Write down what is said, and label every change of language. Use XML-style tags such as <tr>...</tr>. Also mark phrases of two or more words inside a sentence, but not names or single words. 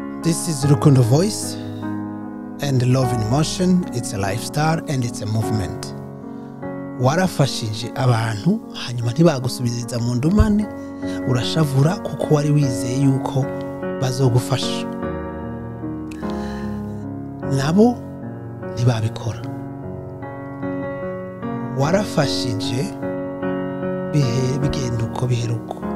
<en>This is Rukundo Voice and Love in Motion. It's a lifestyle and it's a movement.</en> <rn>Warafashije abantu hanyuma ntibagusubiriza mu ndumane urashavura kuko wari wizeye yuko bazogufasha. Nabo ntibabikora. Warafashije bigenda uko biheruko.</rn>